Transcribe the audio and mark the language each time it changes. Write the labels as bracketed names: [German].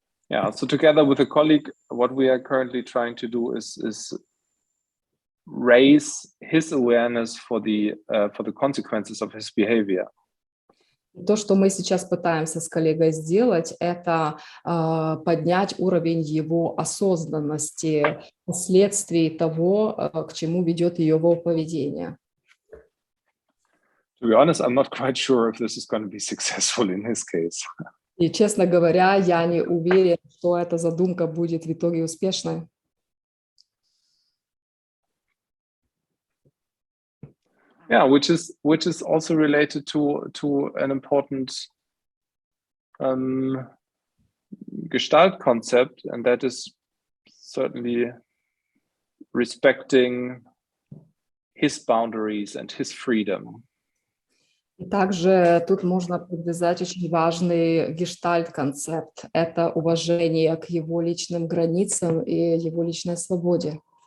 [English] Yeah, so together with a colleague, what we are currently trying to do is raise his awareness for the consequences of his behavior. [Russian] То, что мы сейчас пытаемся с коллегой сделать, это поднять уровень его осознанности последствий того, к чему ведет его поведение. [English] To be honest, I'm not quite sure if this is going to be successful in his case. [Russian] И, честно говоря, я не уверен, что эта задумка будет в итоге успешной. [English] Yeah, which is also related to an important gestalt concept, and that is certainly respecting his boundaries and his freedom. [Russian] И также тут можно подвязать очень важный гештальт-концепт. Это уважение к его личным границам и его личной свободе.